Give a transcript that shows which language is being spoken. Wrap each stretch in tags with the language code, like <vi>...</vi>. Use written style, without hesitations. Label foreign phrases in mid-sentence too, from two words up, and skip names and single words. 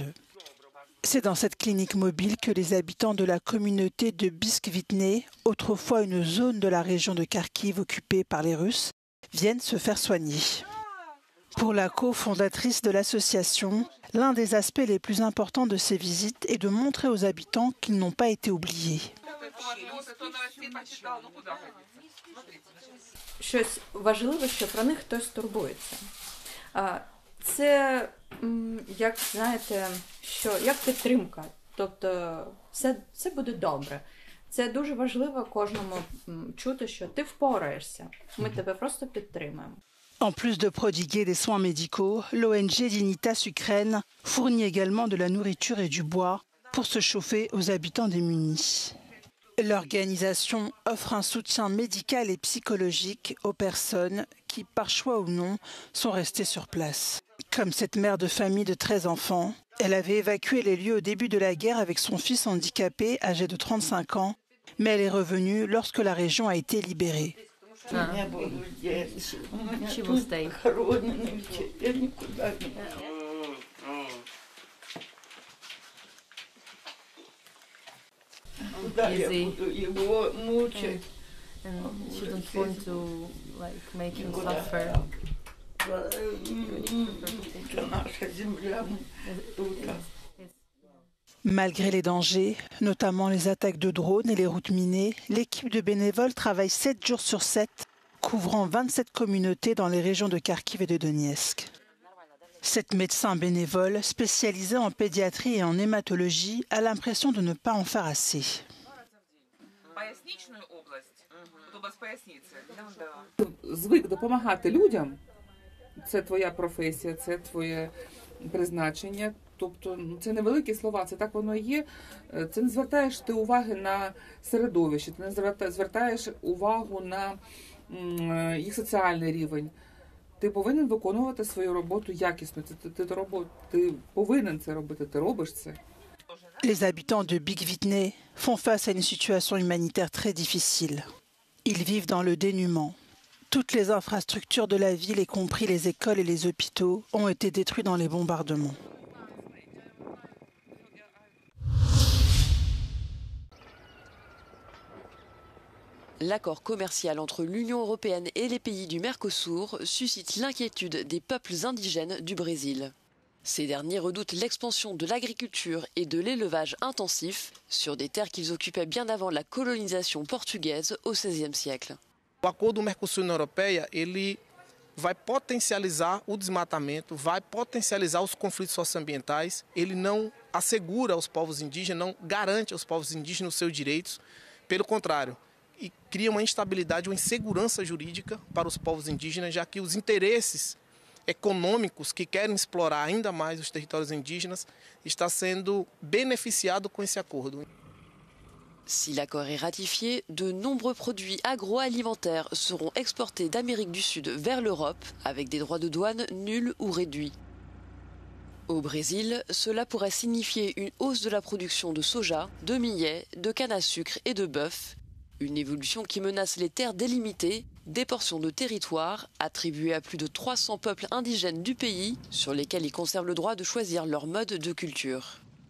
<fr>C'est dans cette clinique mobile que les habitants de la communauté de Biskvitne, autrefois une zone de la région de Kharkiv occupée par les Russes, viennent se faire soigner. Pour la cofondatrice de l'association, l'un des aspects les plus importants de ces visites est de montrer aux habitants qu'ils n'ont pas été oubliés.</fr> <uk>Щось важливе, що про них хтось турбується. Це, як знаєте, як підтримка. Тобто все буде добре. Це дуже важливо кожному чути, що ти впораєшся. Ми тебе просто підтримуємо.</uk> <fr>En plus de prodiguer des soins médicaux, l'ONG Dignitas Ukraine fournit également de la nourriture et du bois pour se chauffer aux habitants démunis. L'organisation offre un soutien médical et psychologique aux personnes qui, par choix ou non, sont restées sur place. Comme cette mère de famille de 13 enfants, elle avait évacué les lieux au début de la guerre avec son fils handicapé âgé de 35 ans, mais elle est revenue lorsque la région a été libérée.</fr> <en>She will stay. Easy. And she don't want to make him suffer.</en> <fr>Malgré les dangers, notamment les attaques de drones et les routes minées, l'équipe de bénévoles travaille 7 jours sur 7, couvrant 27 communautés dans les régions de Kharkiv et de Donetsk. 7 médecins bénévoles spécialisés en pédiatrie et en hématologie a l'impression de ne pas en faire assez.</fr> <uk>Звик допомагати людям. Це твоя професія, це твоє призначення. Тобто це не великі слова, це так воно і є. Це не звертаєш ти уваги на середовище, ти не звертаєш увагу на їх соціальний рівень. Ти повинен виконувати свою роботу якісно. Ти повинен це робити, ти робиш це.</uk> <fr>Les habitants de Biskvitne font face à une situation humanitaire très difficile. Ils vivent dans le dénuement. Toutes les infrastructures de la ville, y compris les écoles et les hôpitaux, ont été détruites dans les bombardements. L'accord commercial entre l'Union européenne et les pays du Mercosur suscite l'inquiétude des peuples indigènes du Brésil. Ces derniers redoutent l'expansion de l'agriculture et de l'élevage intensif sur des terres qu'ils occupaient bien avant la colonisation portugaise au XVIe siècle.</fr> <pt>O acordo Mercosul-União Europeia, ele vai potencializar o desmatamento, vai potencializar os conflitos socioambientais, ele não assegura aos povos indígenas, não garante aos povos indígenas os seus direitos, pelo contrário, e cria uma instabilidade, uma insegurança jurídica para os povos indígenas, já que os interesses econômicos que querem explorar ainda mais os territórios indígenas está sendo beneficiado com esse acordo.</pt> <fr>Si l'accord est ratifié, de nombreux produits agroalimentaires seront exportés d'Amérique du Sud vers l'Europe avec des droits de douane nuls ou réduits. Au Brésil, cela pourrait signifier une hausse de la production de soja, de millet, de canne à sucre et de bœuf, une évolution qui menace les terres délimitées, des portions de territoire attribuées à plus de 300 peuples indigènes du pays sur lesquels ils conservent le droit de choisir leur mode de culture.</fr>